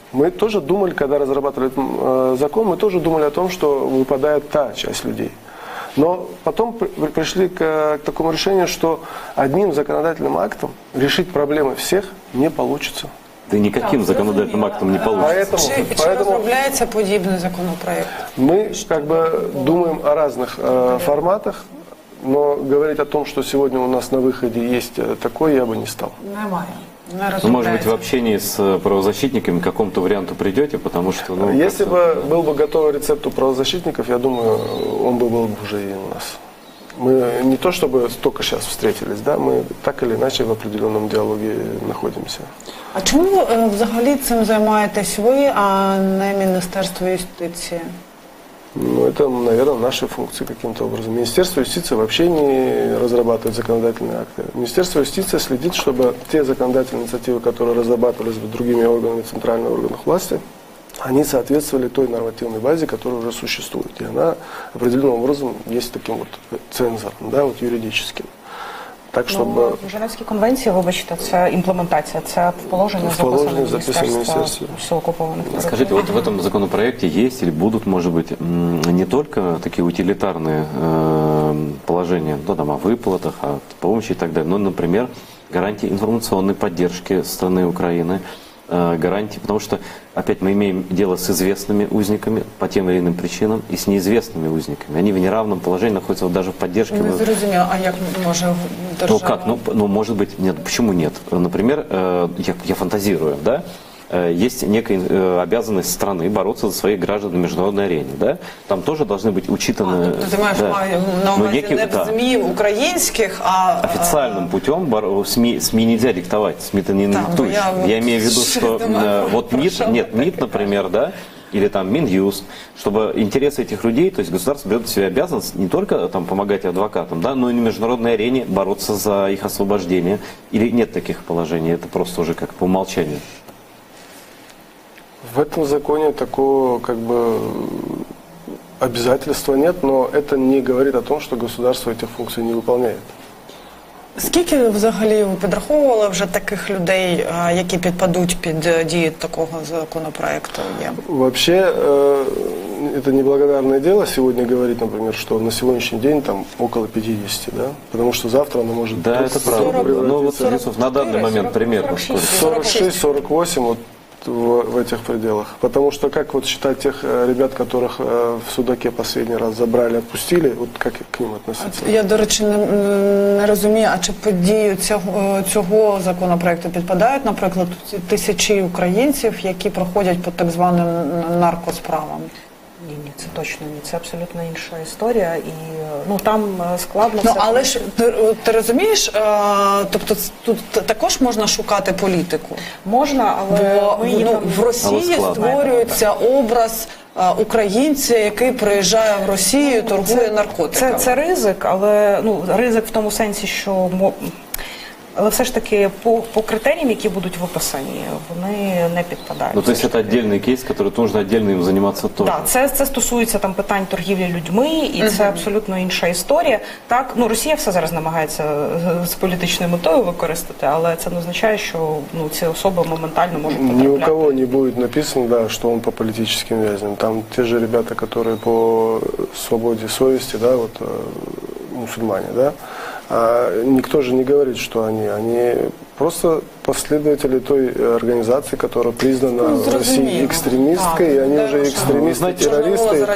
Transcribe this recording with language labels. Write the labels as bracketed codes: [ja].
[ru] Мы тоже думали, когда разрабатывали этот закон, мы тоже думали о том, что выпадает та часть людей. Но потом пришли к такому решению, что одним законодательным актом решить проблемы всех не получится. Да никаким законодательным актом не получится. [uk] Чи розробляється подібний законопроект? [ru] Мы как бы думаем о разных форматах, но говорить о том, что сегодня у нас на выходе есть такой, я бы не стал. [uk] Немає. [ru] Ну, может быть, в общении с правозащитниками к какому-то варианту придете, потому что... Ну, если бы был бы готовый рецепт у правозащитников, я думаю, он был бы уже и у нас. Мы не то чтобы только сейчас встретились, да, мы так или иначе в определенном диалоге находимся. [uk] А чому взагалі цим займаєтесь ви, а не Міністерство юстиції? [ru] Ну, это, наверное, наши функции каким-то образом. Министерство юстиции вообще не разрабатывает законодательные акты. Министерство юстиции следит, чтобы те законодательные инициативы, которые разрабатывались бы другими органами центральных органов власти, они соответствовали той нормативной базе, которая уже существует. И она определенным образом есть таким вот цензором, да, вот юридическим. Так, чтобы... [uk] В Женевській конвенції, вибачте, це імплементація, це положення записане Міністерства всіх окупованих територій. [ru] Скажите, вот в этом законопроекте есть или будут, может быть, не только такие утилитарные положения, да, там, о выплатах, о помощи и так далее, но, например, гарантии информационной поддержки страны Украины, гарантии, потому что, опять, мы имеем дело с известными узниками по тем или иным причинам и с неизвестными узниками. Они в неравном положении находятся вот даже в поддержке. [uk] Не зрозуміло, а як може держава? [ru] Ну как, ну может быть, нет, почему нет? Например, я фантазирую, да? Есть некая обязанность страны бороться за своих граждан на международной арене, да? Там тоже должны быть учитаны... [uk] Ты маешь на увазі не в ЗМИ украинских, а... [ru] Официальным путем СМИ нельзя диктовать, СМИ-то не диктуешь. Я имею в виду, что вот МИД, например, да? Или там Минюст, чтобы интересы этих людей, то есть государство берет на себя обязанность не только там помогать адвокатам, да, но и на международной арене бороться за их освобождение. Или нет таких положений, это просто уже как по умолчанию? В этом законе такого как бы обязательства нет, но это не говорит о том, что государство этих функций не выполняет. [uk] Скільки взагалі ви підраховували вже таких людей, які підпадуть під дію такого законопроекту? [ru] Вообще, это неблагодарное дело сегодня говорить, например, что на сегодняшний день там около 50, да? Потому что завтра оно может... Да, это правда. Ну вот, на данный момент примерно. 46-48, вот в этих пределах. Потому что как вот считать тех ребят, которых в Судаке последний раз забрали, отпустили, вот как к ним относиться? [uk] Я, до речі, не розумію, а чи під дію цього законопроекту підпадають, наприклад, ці тисячі українців, які проходять по так званим наркосправам? Ні, це точно ні. Це абсолютно інша історія. І там складно все. Але ж ти розумієш, тобто тут також можна шукати політику? Можна, але в Росії створюється образ українця, який приїжджає в Росію, торгує наркотиками. Це ризик, але ризик в тому сенсі, що але все ж таки по критеріям, які будуть виписані, вони не підпадають. [ru] То есть это отдельный кейс, который нужно отдельно им заниматься тоже. [uk] Так, це стосується питань торгівлі людьми, і це абсолютно інша історія. Так, Росія все зараз намагається з політичною метою використати, але це не означає, що ці особи моментально можуть потрапляти. [ru] Ни у кого не будет написано, да, что он по политическим вязням. Там те же ребята, которые по свободе совести, да, вот мусульмане, да, никто же не говорит, что они просто последователи той организации, которая признана в России экстремисткой, и они уже экстремисты, террористы.